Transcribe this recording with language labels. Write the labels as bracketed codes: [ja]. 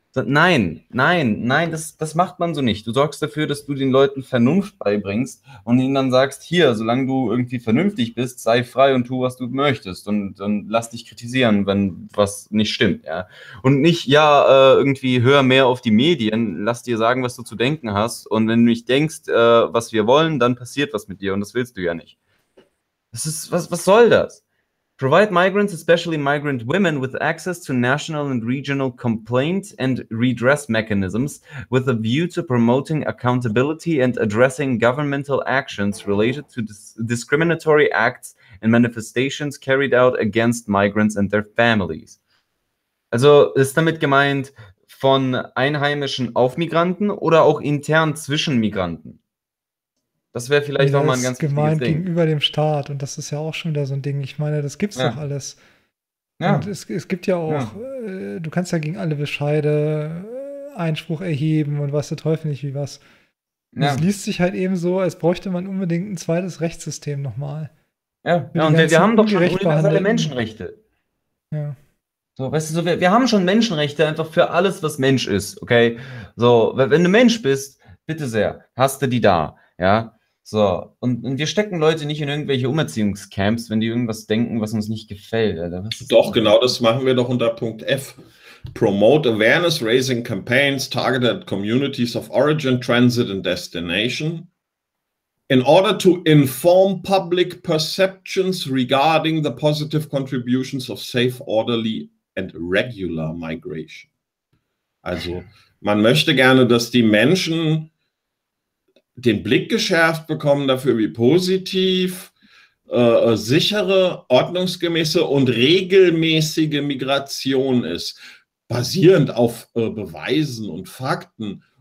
[de] Nein, nein, nein, das macht man so nicht. Du sorgst dafür, dass du den Leuten Vernunft beibringst und ihnen dann sagst, hier, solange du irgendwie vernünftig bist, sei frei und tu, was du möchtest und dann lass dich kritisieren, wenn was nicht stimmt. Ja. Und nicht, ja, irgendwie hör mehr auf die Medien, lass dir sagen, was du zu denken hast und wenn du nicht denkst, was wir wollen, dann passiert was mit dir und das willst du ja nicht. Das ist, was soll das? [en] Provide migrants, especially migrant women, with access to national and regional complaint and redress mechanisms with a view to promoting accountability and addressing governmental actions related to discriminatory acts and manifestations carried out against migrants and their families. [de] Also ist damit gemeint von Einheimischen auf Migranten oder auch intern zwischen Migranten? Das wäre vielleicht auch mal ein ganz wichtiges Ding. Das ist gemeint gegenüber dem Staat und das ist ja auch schon wieder so ein Ding. Ich meine, das gibt's doch alles. Ja. Und es gibt ja auch, du kannst ja gegen alle Bescheide Einspruch erheben und weiß der Teufel nicht wie was. Es liest sich halt eben so, als bräuchte man unbedingt ein zweites Rechtssystem nochmal. Ja, und wir haben doch schon universelle Menschenrechte. Ja. So, weißt du, so, wir haben schon Menschenrechte einfach für alles, was Mensch ist, okay? So, wenn du Mensch bist, bitte sehr, hast du die da, ja? So, und wir stecken Leute nicht in irgendwelche Umerziehungscamps, wenn die irgendwas denken, was uns nicht gefällt. Alter. Was doch, genau das machen wir doch unter Punkt F. [en] Promote awareness-raising campaigns targeted communities of origin, transit and destination in order to inform public perceptions regarding the positive contributions of safe, orderly and regular migration. [de] Also, man möchte gerne, dass die Menschen den Blick geschärft bekommen dafür, wie positiv, sichere, ordnungsgemäße und regelmäßige Migration ist, basierend auf Beweisen und Fakten.